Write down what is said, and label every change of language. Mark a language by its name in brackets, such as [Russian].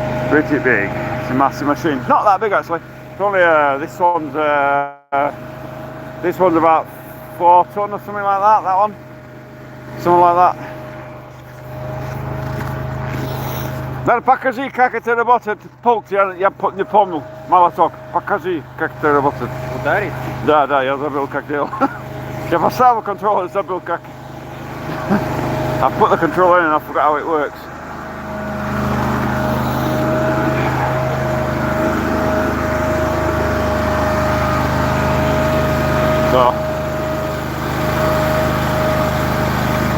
[English] Pretty big. It's a massive machine. Not that big actually. It's only this one's about 4 ton or something like that. That one, something like that. [Russian] Dar покажи, как это работает пульт, я не помню, молоток. Покажи, как это работает. Ударить? Да, я забыл, как делал. Я поставил контроллер, забыл, как. [English] I put the controller in and I forgot how it works. So.